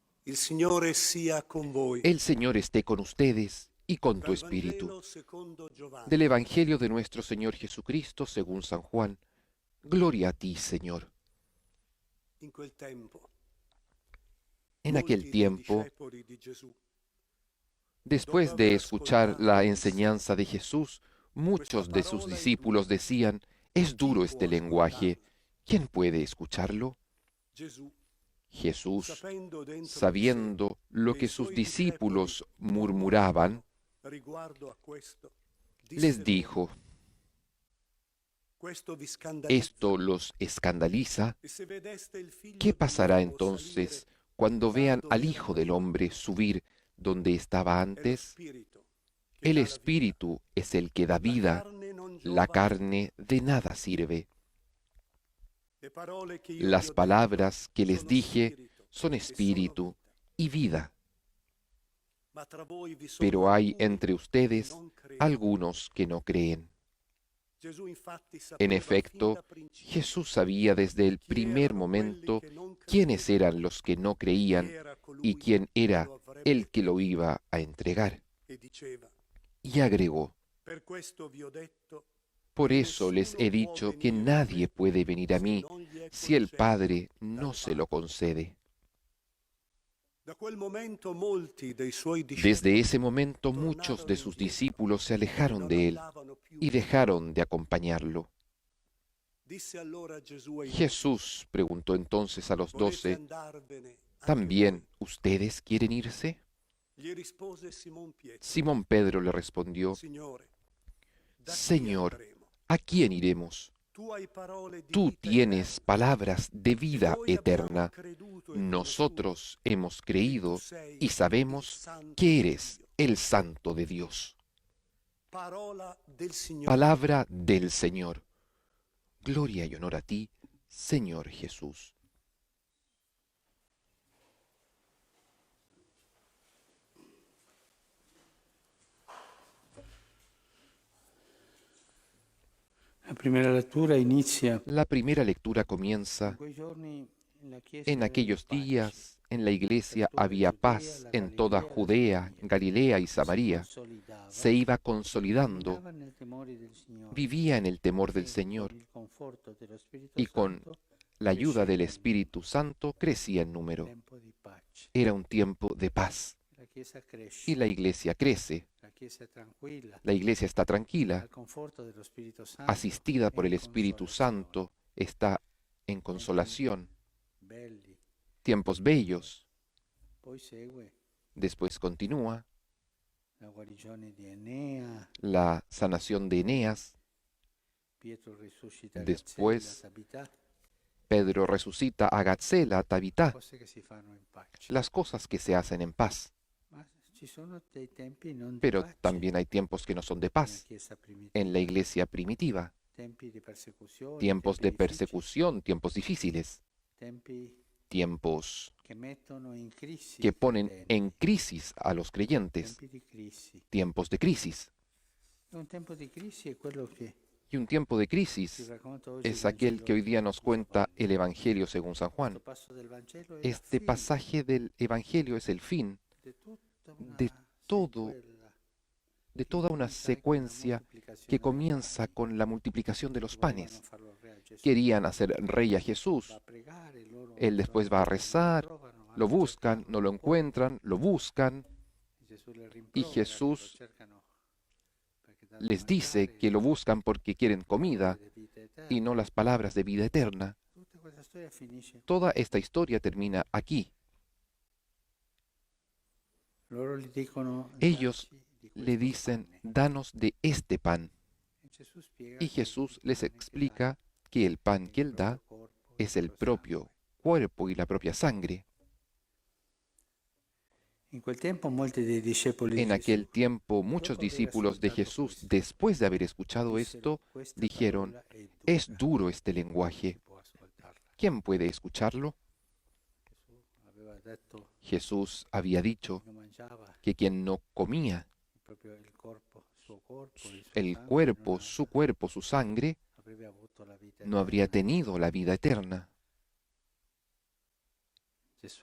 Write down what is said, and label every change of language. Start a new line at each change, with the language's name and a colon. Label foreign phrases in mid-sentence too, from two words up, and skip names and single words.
Italian: Il Signore sia con voi.
Spanish: El Señor esté con ustedes y con tu
Italian: Dal
Spanish: espíritu.
Italian: Vangelo secondo Giovanni.
Spanish: Del Evangelio de nuestro Señor Jesucristo según San Juan. Gloria a ti, Señor.
Italian: In quel tempo,
Spanish: En
Italian: molti
Spanish: aquel
Italian: dei
Spanish: tiempo,
Italian: discepoli di Gesù,
Spanish: después de escuchar la enseñanza de Jesús, muchos de sus discípulos decían, es duro este lenguaje, ¿quién puede escucharlo?
Italian: Gesù,
Spanish: Jesús,
Italian: sapendo dentro di sé
Spanish: sabiendo lo
Italian: che
Spanish: que
Italian: i
Spanish: sus
Italian: suoi
Spanish: discípulos
Italian: discepoli
Spanish: murmuraban,
Italian: riguardo a questo,
Spanish: les
Italian: disse
Spanish: dijo,
Italian: loro, questo vi scandalizza,
Spanish: ¿esto los escandaliza?
Italian: e se vedeste il figlio
Spanish: ¿Qué pasará
Italian: dell'uomo
Spanish: entonces
Italian: salire
Spanish: cuando vean
Italian: dove
Spanish: al
Italian: era
Spanish: Hijo del Hombre subir donde estaba
Italian: è lo
Spanish: antes?
Italian: spirito che
Spanish: El
Italian: dà la vita.
Spanish: Espíritu es el que da
Italian: La
Spanish: vida,
Italian: carne non
Spanish: la
Italian: giova
Spanish: carne de nada sirve.
Italian: Le parole che io vi ho
Spanish: Las
Italian: detto
Spanish: palabras que les
Italian: sono
Spanish: dije
Italian: spirito
Spanish: son
Italian: e
Spanish: espíritu
Italian: sono vita.
Spanish: y vida,
Italian: Ma tra voi vi sono
Spanish: pero hay
Italian: alcuni
Spanish: entre
Italian: che
Spanish: ustedes
Italian: non credono.
Spanish: algunos que no creen.
Italian: Gesù infatti
Spanish: En
Italian: sapeva fin
Spanish: efecto,
Italian: da principio
Spanish: Jesús sabía desde el
Italian: chi
Spanish: primer
Italian: erano quelli
Spanish: momento
Italian: che non
Spanish: quiénes
Italian: credevano,
Spanish: eran los que no
Italian: chi
Spanish: creían
Italian: era colui
Spanish: y quién
Italian: che
Spanish: era
Italian: lo avrebbe
Spanish: el que lo iba a entregar.
Italian: e diceva,
Spanish: Y agregó,
Italian: per questo vi ho detto
Spanish: por
Italian: che
Spanish: eso les he
Italian: nessuno può
Spanish: dicho que
Italian: venire a
Spanish: nadie
Italian: me
Spanish: puede venir a
Italian: se
Spanish: mí
Italian: non gli è
Spanish: si el
Italian: concesso
Spanish: Padre
Italian: dal
Spanish: no se lo
Italian: Padre.
Spanish: concede.
Italian: Da quel momento molti dei suoi
Spanish: Desde
Italian: discepoli
Spanish: ese momento muchos de
Italian: tornarono
Spanish: sus
Italian: indietro
Spanish: discípulos se
Italian: e
Spanish: alejaron
Italian: non
Spanish: de él
Italian: andavano più
Spanish: y
Italian: con lui.
Spanish: dejaron de acompañarlo.
Italian: Disse allora Gesù ai
Spanish: Jesús preguntó entonces a los
Italian: volete
Spanish: 12,
Italian: andarvene anche
Spanish: ¿también
Italian: voi?
Spanish: ustedes quieren irse?
Italian: Gli rispose Simon Pietro,
Spanish: Simón Pedro le respondió,
Italian: Signore, da chi
Spanish: Señor,
Italian: andremo?
Spanish: ¿a quién iremos?
Italian: Tu hai parole di
Spanish: Tú
Italian: vita
Spanish: tienes
Italian: eterna,
Spanish: palabras de
Italian: e
Spanish: vida
Italian: noi abbiamo
Spanish: eterna.
Italian: creduto e conosciuto
Spanish: Nosotros hemos
Italian: che tu
Spanish: creído
Italian: sei
Spanish: y
Italian: il
Spanish: sabemos
Italian: Santo
Spanish: que
Italian: di
Spanish: eres
Italian: Dio.
Spanish: el Santo de Dios.
Italian: Parola del Signore.
Spanish: Palabra del Señor. Gloria y honor a ti, Señor Jesús.
Italian: La primera lettura inizia
Spanish: La primera lectura
Italian: in
Spanish: comienza
Italian: quei giorni la Chiesa
Spanish: en
Italian: era
Spanish: aquellos
Italian: pace.
Spanish: días. En la iglesia
Italian: Per tutta
Spanish: había
Italian: Giudea,
Spanish: paz
Italian: la
Spanish: en toda
Italian: Galilea, la
Spanish: Judea,
Italian: Samaria.
Spanish: Galilea y
Italian: Si
Spanish: Samaria.
Italian: consolidava,
Spanish: Se iba consolidando,
Italian: camminava nel temore del Signore.
Spanish: vivía en el temor del
Italian: E
Spanish: Señor
Italian: con il conforto dello Spirito
Spanish: y con
Italian: Santo
Spanish: la ayuda del
Italian: cresceva in
Spanish: Espíritu Santo crecía en número.
Italian: tempo di pace.
Spanish: Era un tiempo de paz
Italian: La Chiesa
Spanish: y
Italian: cresce,
Spanish: la iglesia crece.
Italian: la Chiesa è tranquilla,
Spanish: La iglesia está tranquila,
Italian: al conforto dello Spirito Santo,
Spanish: asistida
Italian: e
Spanish: por
Italian: in
Spanish: el Espíritu
Italian: consolazione.
Spanish: Santo, está en consolación.
Italian: Belli.
Spanish: Tiempos bellos.
Italian: Poi segue
Spanish: Después continúa
Italian: la guarigione di Enea,
Spanish: la sanación de Eneas.
Italian: Pietro risuscita
Spanish: Después,
Italian: Gazzella, Tabità,
Spanish: Pedro resucita a Gazzela, a Tabitá,
Italian: cose che si fanno in pace.
Spanish: las cosas que se hacen en paz.
Italian: Ma ci sono dei tempi non di
Spanish: Pero
Italian: pace
Spanish: también hay tiempos que no son de
Italian: nella
Spanish: paz
Italian: Chiesa primitiva.
Spanish: en la iglesia primitiva.
Italian: Tempi di persecuzione,
Spanish: Tiempos
Italian: tempi
Spanish: de
Italian: difficili,
Spanish: persecución, tiempos difíciles,
Italian: tempi
Spanish: tiempos
Italian: che mettono in crisi
Spanish: que
Italian: i
Spanish: ponen
Italian: credenti,
Spanish: en crisis a los creyentes,
Italian: tempi di crisi.
Spanish: tiempos de crisis.
Italian: Un tempo di crisi è quello che
Spanish: Y un tiempo de
Italian: ci
Spanish: crisis
Italian: racconta oggi il
Spanish: es aquel
Italian: Vangelo
Spanish: que hoy día nos
Italian: di
Spanish: cuenta
Italian: Giovanni.
Spanish: el Evangelio según San Juan.
Italian: Questo passo del Vangelo è la
Spanish: Este
Italian: fine
Spanish: pasaje del Evangelio es el fin
Italian: di tutta una
Spanish: de todo,
Italian: sequela
Spanish: de
Italian: che
Spanish: toda una
Italian: comincia con la
Spanish: secuencia
Italian: moltiplicazione
Spanish: que
Italian: dei
Spanish: comienza
Italian: pani.
Spanish: con la multiplicación de los
Italian: Volevano
Spanish: panes.
Italian: farlo re a Gesù.
Spanish: Querían hacer rey a
Italian: Va
Spanish: Jesús.
Italian: a pregare, loro
Spanish: Él después va a rezar,
Italian: trovano, vanno
Spanish: lo
Italian: a
Spanish: buscan,
Italian: cercarlo,
Spanish: no lo encuentran, lo buscan
Italian: Gesù le
Spanish: y
Italian: rimprovera che
Spanish: Jesús
Italian: lo cercano perché danno
Spanish: les
Italian: da
Spanish: dice
Italian: mangiare,
Spanish: que lo buscan porque quieren comida
Italian: parole di vita eterna.
Spanish: y no las palabras de vida eterna.
Italian: Tutta questa storia finisce.
Spanish: Toda esta historia termina aquí.
Italian: Loro gli dicono,
Spanish: Ellos
Italian: "Dacci di
Spanish: Le
Italian: questo
Spanish: dicen,
Italian: pane".
Spanish: danos de este pan.
Italian: E Gesù spiega
Spanish: Y
Italian: che
Spanish: Jesús
Italian: il
Spanish: les
Italian: pane che
Spanish: explica
Italian: dà
Spanish: que el pan
Italian: è
Spanish: que
Italian: il
Spanish: Él da
Italian: proprio corpo e
Spanish: es
Italian: il
Spanish: el
Italian: proprio
Spanish: propio
Italian: sangue.
Spanish: cuerpo y la propia sangre.
Italian: In quel tempo molti dei discepoli di
Spanish: En aquel
Italian: Gesù,
Spanish: tiempo muchos
Italian: dopo aver
Spanish: discípulos de
Italian: ascoltato
Spanish: Jesús,
Italian: questo,
Spanish: después de haber escuchado
Italian: dissero,
Spanish: esto,
Italian: "Questa
Spanish: dijeron,
Italian: parola è
Spanish: es
Italian: dura,
Spanish: duro este
Italian: chi
Spanish: lenguaje.
Italian: può ascoltarla?"
Spanish: ¿Quién puede escucharlo?
Italian: Gesù aveva detto
Spanish: Jesús había dicho
Italian: che non mangiava
Spanish: que quien no comía
Italian: proprio il corpo, suo corpo, il suo
Spanish: el
Italian: sangue,
Spanish: cuerpo, su sangre,
Italian: avrebbe avuto la vita
Spanish: no habría
Italian: eterna.
Spanish: tenido la vida eterna.